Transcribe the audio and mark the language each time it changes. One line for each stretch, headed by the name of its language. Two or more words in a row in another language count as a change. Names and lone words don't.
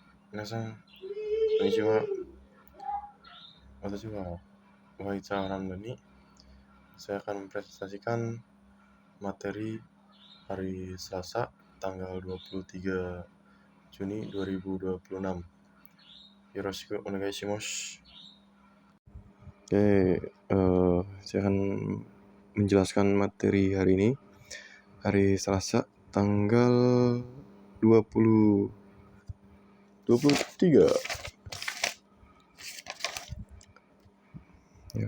Japanese: 皆さん、こんにちは。私は Wahidza Ramdhani.
Indonesian: Saya akan mempresentasikan materi hari Selasa tanggal 23 Juni 2026.
Japanese: よろしくお願いします.
Indonesian: Saya akan menjelaskan materi hari ini. Hari Selasa tanggal 23. Ya.